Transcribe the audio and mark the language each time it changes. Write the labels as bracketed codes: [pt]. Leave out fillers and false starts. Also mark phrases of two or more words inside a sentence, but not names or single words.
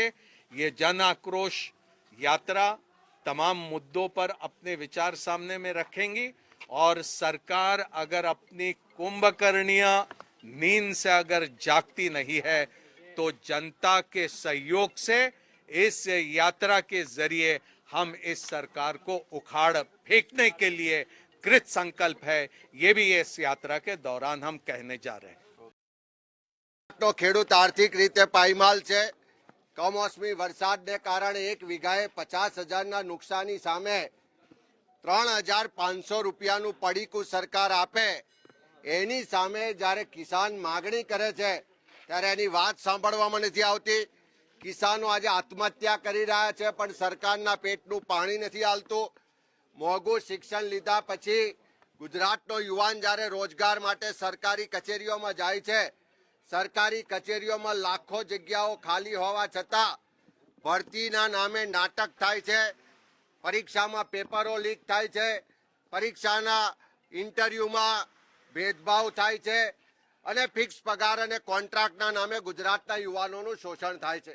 [hi] ये जन आक्रोश यात्रा तमाम मुद्दों पर अपने विचार सामने में रखेंगी और सरकार अगर अपनी कुंभकर्णीय नींद से अगर जागती नहीं है तो जनता के सहयोग से इस यात्रा के जरिए हम इस सरकार को उखाड़ फेंकने के लिए कृत संकल्प है। ये भी इस यात्रा के दौरान हम कहने जा रहे हैं। [gu] તો ખેડૂત આર્થિક રીતે પાયમાલ છે। કમોસમી વરસાદને કારણે 1 વીઘાએ 50,000 નુકસાની સામે 3,500 રૂપિયાનું પડીકું સરકાર આપે એની સામે જ્યારે કિસાન માગણી કરે છે ત્યારે એની વાત સાંભળવામાં નથી આવતી। કિસાનો આજ આત્મહત્યા કરી રહ્યા છે પણ સરકારના પેટનું પાણી નથી આલતું। મોંઘું શિક્ષણ લીધા પછી ગુજરાતનો યુવાન જ્યારે રોજગાર માટે સરકારી કચેરીઓમાં જાય છે, સરકારી કચેરીઓમાં લાખો જગ્યાઓ ખાલી હોવા છતાં ભરતીના નામે નાટક થાય છે, પરીક્ષામાં પેપરો લીક થાય છે, પરીક્ષાના ઇન્ટરવ્યૂમાં ભેદભાવ થાય છે અને ફિક્સ પગાર અને કૉન્ટ્રાક્ટના નામે ગુજરાતના યુવાનોનું શોષણ થાય છે।